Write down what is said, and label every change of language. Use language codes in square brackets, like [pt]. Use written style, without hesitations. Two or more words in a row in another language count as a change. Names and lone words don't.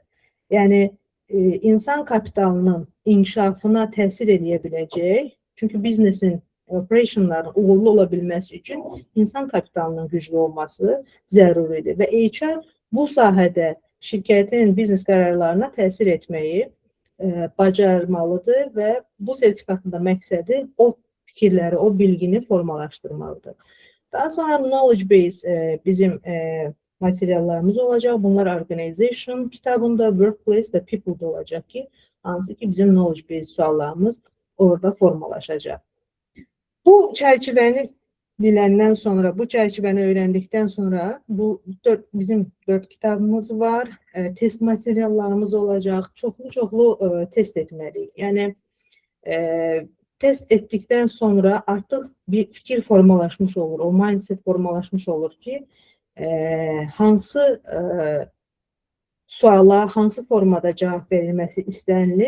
[az] Yəni, insan kapitalının inkişafına təsir edə biləcək, çünki biznesin operationların uğurlu ola bilməsi üçün insan kapitalının güclü olması zəruridir və HR bu sahədə şirkətin biznes qərarlarına təsir etməyi bacarmalıdır və bu sertifikatın da məqsədi o fikirləri, o bilgini formalaşdırmalıdır. Daha sonra [en] knowledge base [az] bizim materiallarımız olacaq. Bunlar organization kitabında, workplace və people'da olacaq ki, hansı ki bizim [en] knowledge base [az] suallarımız orada formalaşacaq. Bu çərçivəni biləndən sonra, bu çərçivəni öyrəndikdən sonra bizim 4 kitabımız var, test materiallarımız olacaq, çoxlu test etməliyik. Yəni, test etdikdən sonra artıq bir fikir formalaşmış olur, o mindset formalaşmış olur ki, hansı suala, hansı formada cavab verilməsi istənilir.